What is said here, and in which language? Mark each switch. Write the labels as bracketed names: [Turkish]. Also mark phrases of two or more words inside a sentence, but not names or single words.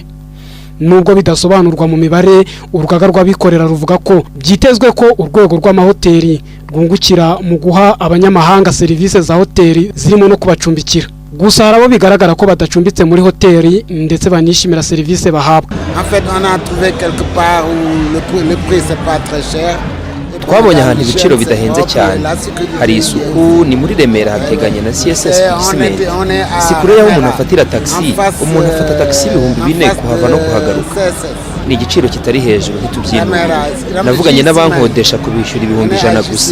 [Kinyarwanda] Nubwo bidasobanurwa mu mibare, urugaga rw'abikorera ruvuga ko byitezwe ko urwego rw'amahoteli rwungukira mu guha abanyamahanga serivisi za hoteli zirimo no kubacumbikira. Gusa harabo bigaragara ko badacumbitse muri hoteli ndetse banishimira serivisi bahabwa. [French] En fait, on a trouvé quelque part où le prix c'est pas très cher. [Kinyarwanda] Twabonye ahantu ibiciro bidahenze cyane, hari isuku, ni muri Remera hateganye na CSS Gisimenti. Si kure y'aho umuntu afatira taxi, umuntu afata taxi 4,000 kuhava no kuhagaruka. Ni igiciro kitari hejuru ntitubyinubira. Navuganye n'abankodesha kubishyura 100 gusa.